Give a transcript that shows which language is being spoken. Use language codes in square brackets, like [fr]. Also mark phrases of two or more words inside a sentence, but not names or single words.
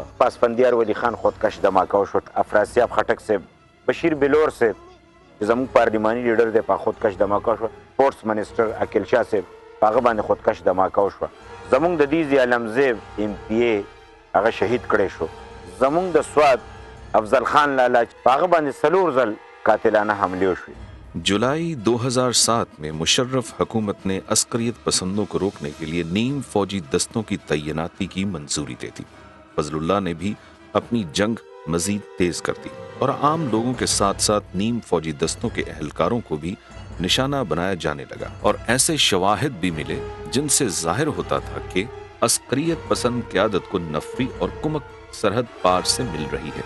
[ps] پاسپندیار ولی خان خودکش دھماکه وشو، افراسیاب خټک صاحب، بشیر بلور صاحب چې زموږ [en] parliamentary leader [ps] دی په خودکش دھماکه وشوه، [en] sports minister [ps] عقیل شاه صاحب په هغه باندې خودکش دھماکه وشوه۔ زموږ د دې عالم زیب ایم پی اے هغه شهید کړی شو۔ زموږ د سوات افضل خان لالا په هغه باندې 4 ځل قاتلانه حملې وشوې۔ [ur] جولائی 2007 میں مشرف حکومت نے عسکریت پسندوں کو روکنے کے لیے نیم فوجی دستوں کی تعیناتی کی منظوری دے دی۔ فضل اللہ نے بھی اپنی جنگ مزید تیز کر دی اور عام لوگوں کے ساتھ ساتھ نیم فوجی دستوں کے اہلکاروں کو بھی نشانہ بنایا جانے لگا، اور ایسے شواہد بھی ملے جن سے ظاہر ہوتا تھا کہ عسکریت پسند قیادت کو نفری اور کمک سرحد پار سے مل رہی ہے۔